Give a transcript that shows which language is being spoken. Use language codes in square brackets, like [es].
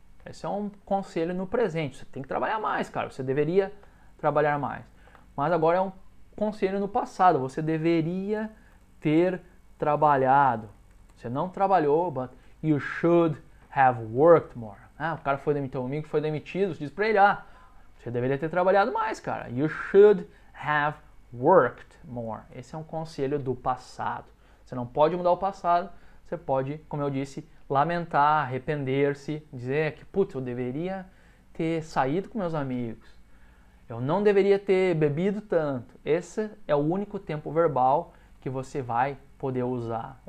[pt] Esse é um conselho no presente, você tem que trabalhar mais, cara, você deveria trabalhar mais. Mas agora é um conselho no passado, você deveria ter trabalhado. Você não trabalhou, [en] but you should have worked more. [pt] O cara foi demitido, o amigo foi demitido, você diz pra ele, você deveria ter trabalhado mais, cara. [en] You should have worked more. [pt] Esse é um conselho do passado. Você não pode mudar o passado, você pode, como eu disse, lamentar, arrepender-se, dizer que, putz, eu deveria ter saído com meus amigos. Eu não deveria ter bebido tanto. Esse é o único tempo verbal que você vai poder usar.